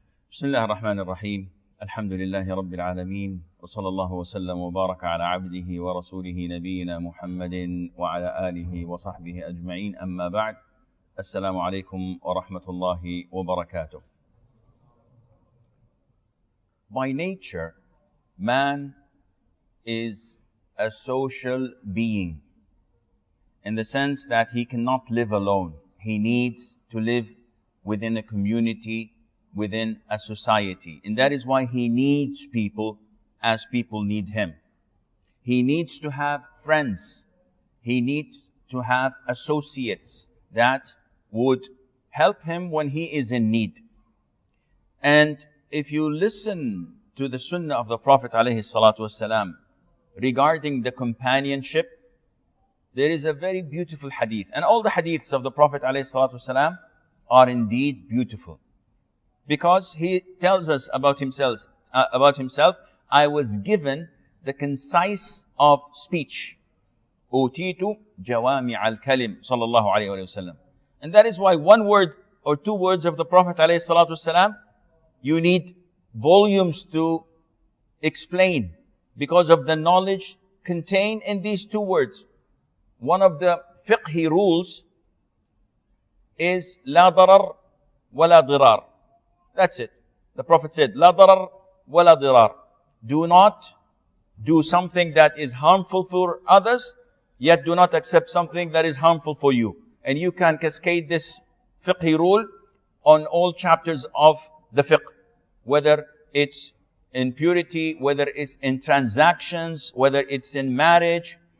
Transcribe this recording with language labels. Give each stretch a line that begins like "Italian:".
Arabic: بسم الله الرحمن الرحيم الحمد لله رب العالمين وصلى الله وسلم وبارك على عبده ورسوله نبينا محمد وعلى آله وصحبه أجمعين أما بعد السلام عليكم ورحمة الله وبركاته.
English: By nature, man is a social being in the sense that he cannot live alone. He needs to live within a community, within a society. And that is why he needs people as people need him. He needs to have friends. He needs to have associates that would help him when he is in need. And if you listen to the sunnah of the Prophet ﷺ regarding the companionship, there is a very beautiful hadith. And all the hadiths of the Prophet ﷺ are indeed beautiful. Because he tells us about himself, I was given the concise of speech.
Arabic: أوتيت جوامع الكلم صلى الله عليه وسلم.
English: And that is why one word or two words of the Prophet ﷺ, you need volumes to explain because of the knowledge contained in these two words. One of the fiqhi rules is
Arabic: لا ضرر ولا ضرار.
English: That's it. The Prophet said,
Arabic: لا ضرر ولا ضرار.
English: Do not do something that is harmful for others, yet do not accept something that is harmful for you. And you can cascade this fiqhi rule on all chapters of the fiqh, whether it's in purity, whether it's in transactions, whether it's in marriage.